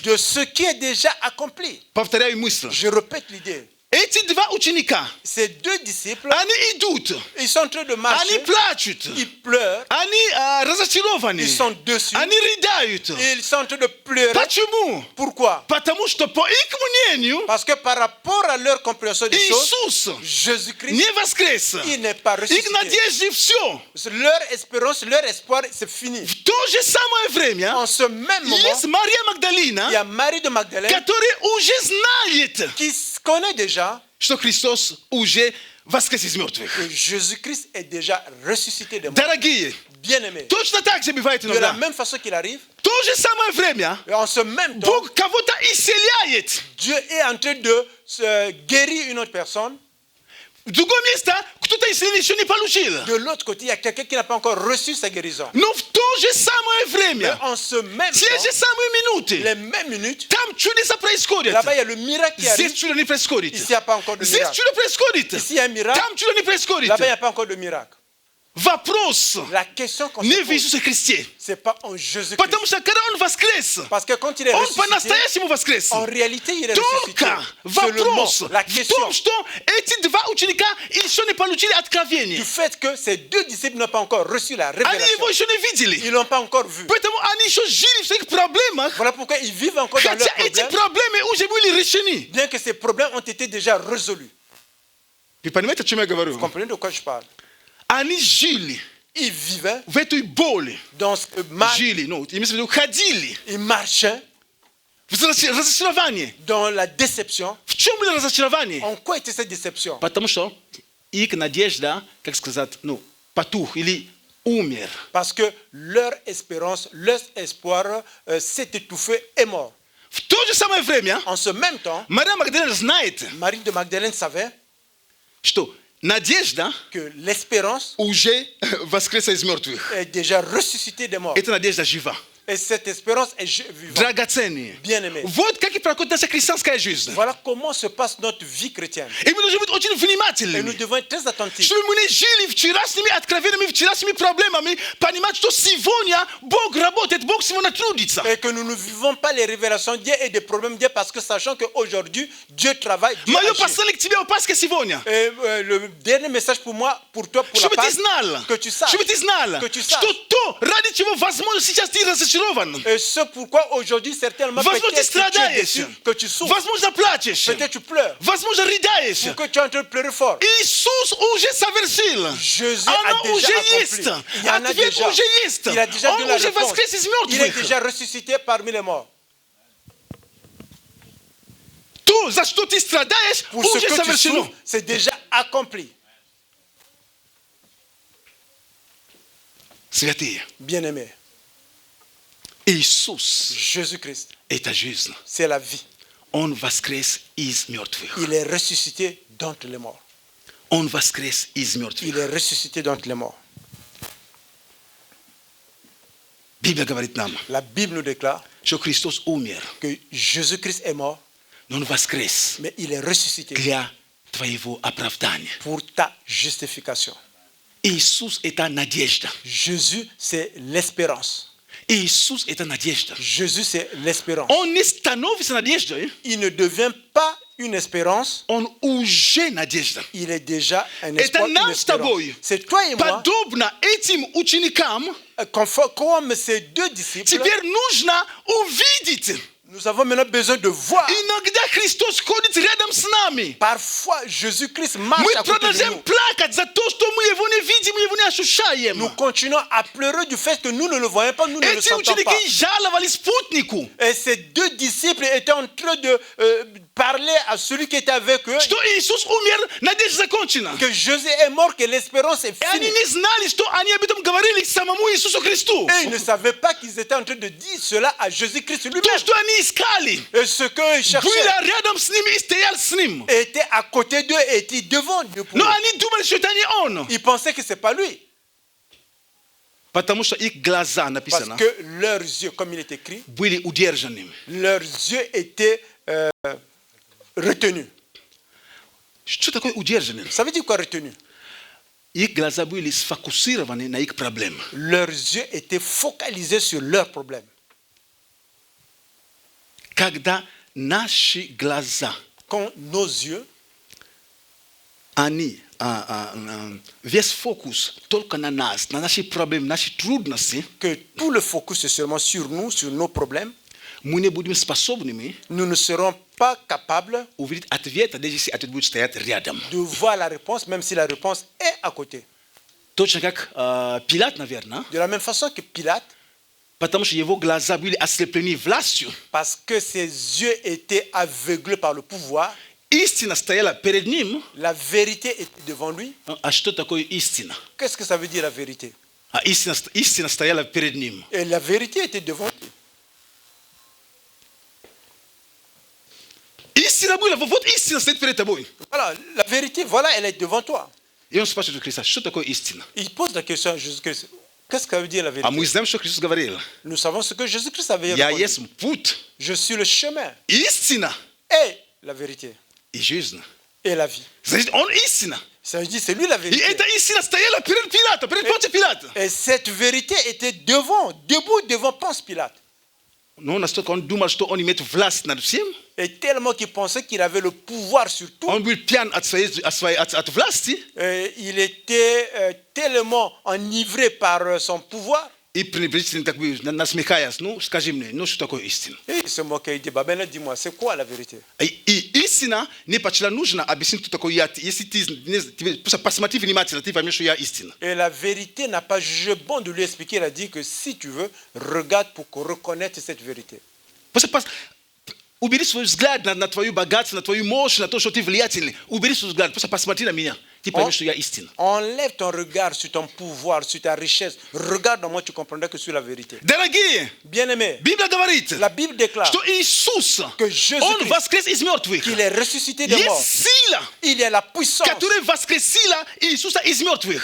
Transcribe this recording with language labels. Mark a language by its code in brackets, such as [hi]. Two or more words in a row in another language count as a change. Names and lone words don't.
[fr] de ce qui est déjà accompli. [ru] Повторяю мысль. [fr] Je répète l'idée. [ru] Эти два ученика, [fr] Ces deux disciples, [ru] они идут, [fr] ils sont en train de [ru] они [fr] marcher, [ru] плачут, [fr] ils pleurent, [ru] они разочарованы, [fr] ils sont dessus, [ru] они рыдают. [fr] et ils sont en train de pleurer. [ru] Почему? [fr] Pourquoi? [ru] Потому что по их мнению [fr] Parce que par rapport à leur compréhension des choses, [ru] Иисус [fr] Jésus-Christ, [ru] не воскрес. [fr] il n'est pas [ru] Их [fr] ressuscité. [ru] надежды все. [fr] Leur espérance, leur espoir, c'est fini. [ru] В то же самое время [fr] En ce même moment, [ru] есть Мария [fr] il y [ru] Магдалина, [fr] a Marie de Magdalene [ru] которая уже знает, [fr] qui connaît déjà [ru] что Христос уже воскрес из мертвых. [fr] que Jésus-Christ est déjà ressuscité des morts. [ru] Дорогие, [fr] Bien-aimés, [ru] точно так же бывает [fr] de la [ru] иногда. [fr] même façon qu'il arrive, [ru] В то же самое время [fr] et en ce même temps, [ru] Бог кого-то исцеляет. [fr] Dieu est en train de guérir une autre personne. [ru] В другом месте кто-то исцеление еще не получил. [fr] De l'autre côté, il y a quelqu'un qui n'a pas encore reçu sa guérison. [ru] Но в то же самое [fr] Mais [ru] время, [fr] en ce même [ru] те же [fr] temps, [ru] самые минуты, [fr] les mêmes minutes, [ru] там чудеса происходят. [fr] là-bas, il y a le miracle qui arrive. [ru] Здесь чудо не происходит. [fr] Ici, il n'y a pas encore de [ru] Здесь [fr] miracle. [ru] чудо происходит. [fr] Ici, il y a un miracle. [ru] Там чудо не происходит. [fr] Là-bas, il n'y a pas encore de miracle. [ru] Вопрос [fr] La question qu'on [ru] не [fr] se [ru] в [fr] pose, [ru] Иисусе Христе. [fr] c'est pas en Jésus-Christ. [ru] Потому что когда Он воскрес, [fr] Parce que quand il est [ru] Он [fr] ressuscité, [ru] по-настоящему воскрес. [fr] en réalité, il est ressuscité. [ru] Только [fr] Seulement, [ru] вопрос [fr] la [ru] в [fr] question [ru] том, что эти два ученика еще не получили откровение. [fr] du fait que ces deux disciples n'ont pas encore reçu la [ru] Они [fr] révélation. [ru] его еще не видели. [fr] Ils l'ont pas encore vu. [ru] Поэтому они еще жили в своих проблемах, [fr] Voilà pourquoi ils vivent encore dans [ru] хотя [fr] leurs [ru] эти [fr] problèmes, [ru] проблемы уже были решены. [fr] bien que ces problèmes ont été déjà résolus. [ru] Вы понимаете, о чем я [fr] Vous [ru] говорю? [fr] comprenez de quoi je parle? [ru] Они жили [fr] Ils vivaient [ru] в этой боли. [fr] dans ce mal, [ru] Жили, ну, имеется в виду, ходили [fr] ils marchaient [ru] в разочаровании. [fr] dans la déception. [ru] В чем было разочарование? [fr] En quoi était cette déception? [ru] Потому что их надежда, как сказать, ну, потух или умер. [fr] Parce que leur espérance, leur espoir s'est étouffé et mort. [ru] В то же самое время [fr] En ce même temps, [ru] Мария Магдалина знает, [fr] Marie de Magdalene savait [ru] что надежда [fr] que l'espérance [ru] уже воскресла из мертвых. [fr] est déjà ressuscitée des morts. [ru] Это надежда жива. [fr] Et cette espérance est vivante. [ru] Драгоценные. [fr] Bien-aimés. [ru] Вот как и проходит наша христианская жизнь. [fr] Voilà comment se passe notre vie chrétienne. [ru] И мы должны быть очень [fr] Et nous [ru] внимательными. [fr] devons être très attentifs. [ru] Чтобы мы не жили вчерашними откровениями, вчерашними проблемами, понимать, что сегодня Бог работает, Бог сегодня трудится. [fr] Et que nous ne vivons pas les révélations de Dieu et des problèmes de Dieu parce que sachant qu'aujourd'hui, Dieu travaille, Dieu [ru] Мое [fr] agit. [ru] послание к тебе, о Пасхе сегодня. [fr] Et le dernier message pour moi, pour toi, pour la [ru] Чтобы ты [fr] Pâque, [ru] знал, [fr] que tu saches, [ru] чтобы ты знала, [fr] que tu saches. [ru] что то, ради чего, возможно, сейчас ты разочарован. [fr] et ce pourquoi aujourd'hui, certainement, [ru] Возможно, ты [fr] peut-être que tu es [ru] страдаешь. [fr] déçu, que tu souffres, [ru] Возможно, плачешь. [fr] peut-être tu pleures, [ru] Возможно, рыдаешь. [fr] ou que tu es en train de pleurer fort. [ru] Иисус уже совершил. [fr] Jésus a [ru] Оно [fr] déjà [ru] уже [fr] accompli. [ru] есть. [fr] Il y en a [ru] Ответ [fr] déjà. [ru] уже есть. [fr] Il a déjà [ru] Он [fr] donné la [ru] уже [fr] réponse. [ru] воскрес из [fr] Il est [ru] мертвых. [fr] déjà ressuscité parmi les morts. [ru] То, за что ты страдаешь, [fr] Pour ce [ru] уже [fr] que tu [ru] совершено. [fr] souffres, c'est déjà accompli. [ru] Святые, [fr] Bien-aimés, [ru] Иисус [fr] Jésus-Christ, – [ru] это жизнь. [fr] c'est la vie. [ru] Он воскрес из мертвых. [fr] Il est ressuscité d'entre les morts. [ru] Он воскрес из мертвых. [fr] Il est ressuscité d'entre les morts. [ru] Biblia говорит нам, [fr] La Bible nous déclare [ru] что Христос умер, [fr] que Jésus-Christ est mort, [ru] но Он воскрес [fr] mais il est ressuscité [ru] для твоего оправдания. [fr] pour ta justification. [ru] Иисус – это надежда. [fr] Jésus, c'est l'espérance. [ru] Иисус – это надежда. [fr] Jésus, c'est l'espérance. [ru] Он не становится надеждой, [fr] Il ne devient pas une espérance, [ru] он уже надежда. [fr] il est déjà un [ru] Это [fr] espoir, une [ru] нам с [fr] espérance. [ru] тобой, [fr] C'est toi et moi, [ru] подобно этим ученикам, [fr] comme ces deux disciples, [ru] теперь нужно увидеть. [fr] nous avons maintenant besoin de voir. [ru] Иногда Христос ходит рядом с нами. [fr] Parfois, Jésus-Christ marche [ru] Мы [fr] à côté de [ru] продолжаем [fr] nous. [ru] плакать за то, что мы его не видим, мы его не ощущаем. [fr] Nous continuons à pleurer du fait que nous ne le voyons pas, nous ne le [ru] Эти [fr] sentons pas. [ru] ученики жаловались спутнику, [fr] Et ces deux disciples étaient en train de parler à celui qui était avec eux [ru] что Иисус умер, надежда закончена. [fr] que Jésus est mort, que l'espérance est [ru] И они [fr] finie. [ru] не знали, что они об этом говорили самому Иисусу Христу. [fr] Et ils ne savaient pas qu'ils étaient en train de dire cela à Jésus-Christ [ru] То, [fr] lui-même. [ru] что они искали, [fr] Et ce qu'ils cherchaient [ru] было рядом с ними и стоял с ним. [fr] était à côté d'eux et était devant Dieu pour [ru] Но [fr] eux. [ru] они думали, что это не он. [fr] Ils pensaient que ce n'est pas lui. [ru] Потому что их глаза, [fr] Parce [ru] написано, [fr] que leurs yeux, comme il est écrit, [ru] были удержаны. [fr] leurs yeux étaient retenus. [ru] Что такое удержаны? [fr] Ça veut dire quoi retenus? [ru] Их глаза были сфокусированы на их проблемах. [fr] Leurs yeux étaient focalisés sur leurs problèmes. [ru] Когда наши глаза, [fr] Quand nos yeux, [ru] они, весь фокус только на нас, на наши проблемы, наши трудности, [fr] que tout le focus est seulement sur nous, sur nos problèmes, [ru] мы не будем способными [fr] nous ne serons pas capables [ru] увидеть ответ, даже если ответ будет стоять рядом. [fr] de voir la réponse, même si la réponse est à côté. [ru] Точно как Пилат, наверное, [fr] De la même façon que Pilate, [ru] потому что его глаза были ослеплены властью. [fr] parce que ses yeux étaient aveuglés par le pouvoir, [ru] Истина стояла перед ним. [fr] la vérité était devant lui. [ru] А что такое истина? [fr] Qu'est-ce que ça veut dire la vérité? [ru] А истина стояла перед ним. [fr] Et la vérité était devant lui. [ru] Истина была, вот истина стоит перед тобой. [fr] Voilà, la vérité, voilà, elle est devant toi. [ru] И он спрашивает у Христа, что такое истина? [fr] Il pose la question à Jésus-Christ. Qu'est-ce que ça veut dire la [ru] А [fr] vérité? [ru] мы знаем, что Христос говорил. [fr] Nous savons ce que Jésus-Christ avait [ru] Я [fr] répondu. [ru] есть путь, [fr] Je suis le chemin [ru] истина [fr] et la vérité [ru] и жизнь. [fr] et la vie. [ru] Значит, он истина. [fr] Ça veut dire c'est lui la [ru] И [fr] vérité. [ru] эта истина стояла перед Пилатом, перед Понтием Пилатом. [fr] Et cette vérité était debout devant Ponce Pilate. [ru] Но настолько он думал, что он имеет власть над всем. [fr] Et tellement qu'il pensait qu'il avait le pouvoir sur tout, [ru] Он был пьян от власти. [fr] il était tellement enivré par son pouvoir. [ru] И пренебрежительно так бы насмехаясь, ну скажи мне, ну что такое истина? [fr] Et il se moquait, il dit, bah maintenant dis-moi, c'est quoi la vérité? [ru] И истина не почему нужно объяснить, что такое я. Если ты просто посмотри внимательно, ты поймешь, что я истина. [fr] Et la vérité n'a pas jugé bon de lui expliquer, il a dit que si tu veux, regarde pour reconnaître cette vérité. [ru] Просто убери свой взгляд на твою богатство, на твою мощь, на то, что ты влиятельный. Убери свой взгляд, просто посмотри на меня. Ты поймешь, что я истина. [fr] Enlève ton regard sur ton pouvoir, sur ta richesse. Regarde dans moi, tu comprendras que je suis la vérité. [ru] Дорогие, [fr] Bien-aimé, [ru] Библия говорит, [fr] la Bible déclare [ru] что Иисус, [fr] que Jésus-Christ, [ru] Он воскрес из мертвых. [fr] qu'il est ressuscité des morts. [ru] Есть сила, [fr] Il y a la puissance [ru] которая воскресила Иисуса из мертвых.